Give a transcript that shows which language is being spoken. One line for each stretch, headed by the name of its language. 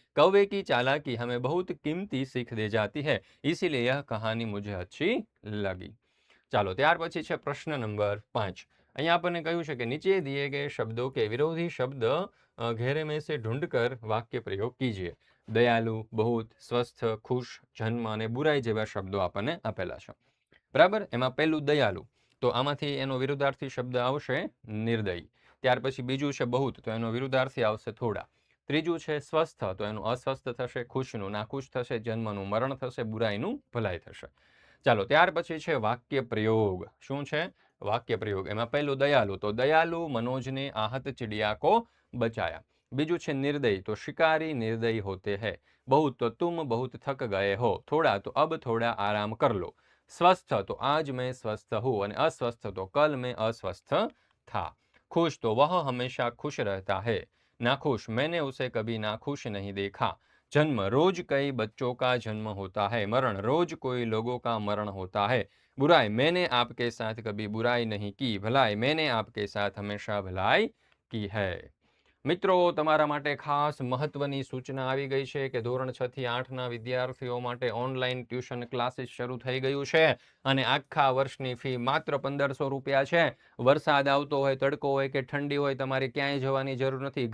Hindi: कौवे की चालाकी हमें बहुत कीमती सीख दे जाती है, इसीलिए यह कहानी मुझे अच्छी लगी।
Gujarati: ચાલો ત્યાર પછી છે પ્રશ્ન નંબર 5। અહીંયા આપણને કહ્યું છે કે નીચે
Hindi: दिए गए शब्दों के विरोधी शब्द घेरे में से ढूंढकर वाक्य प्रयोग कीजिए।
Gujarati: दयालु, बहुत, स्वस्थ, खुश, जन्म અને બુરાઈ જેવા શબ્દો આપણને આપેલા છે। બરાબર, એમાં પહેલું દયાલુ, તો આમાંથી એનો વિરુદ્ધાર્થી શબ્દ આવશે નિર્દયી। ત્યાર પછી બીજું છે બહુત, તો એનો વિરુદ્ધાર્થી આવશે થોડા। ત્રીજું છે સ્વસ્થ, તો એનું અસ્વસ્થ થશે। ખુશનું નાખુશ થશે। જન્મનું મરણ થશે। બુરાઈનું ભલાઈ થશે। ચાલો ત્યાર પછી છે વાક્ય પ્રયોગ। શું છે? વાક્ય પ્રયોગ। એમાં પહેલું દયાલુ, તો દયાલુ
Hindi: मनोज ने आहत चिड़िया को बचाया।
Gujarati: બીજું છે નિર્દયી, તો
Hindi: शिकारी निर्दयी होते हैं। बहुत, तो तुम बहुत थक गए हो। थोड़ा, तो अब थोड़ा आराम कर लो। स्वस्थ, तो आज मैं स्वस्थ हूँ। और अस्वस्थ, तो कल मैं अस्वस्थ था। खुश, तो वह हमेशा खुश रहता है। नाखुश, मैंने उसे कभी नाखुश नहीं देखा। जन्म, रोज कई बच्चों का जन्म होता है। मरण, रोज कोई लोगों का मरण होता है। बुराई, मैंने आपके साथ कभी बुराई नहीं की। भलाई, मैंने आपके साथ हमेशा भलाई की है।
Gujarati: મિત્રો, તમારા માટે ખાસ મહત્વની સૂચના આવી ગઈ છે કે ધોરણ 6 થી 8ના વિદ્યાર્થીઓ માટે ઓનલાઈન ટ્યુશન ક્લાસીસ શરૂ થઈ ગયું છે અને આખા વર્ષની ફી માત્ર 1500 રૂપિયા છે। વરસાદ આવતો હોય, તડકો હોય કે ઠંડી હોય, તમારે ક્યાંય જવાની જરૂર નથી।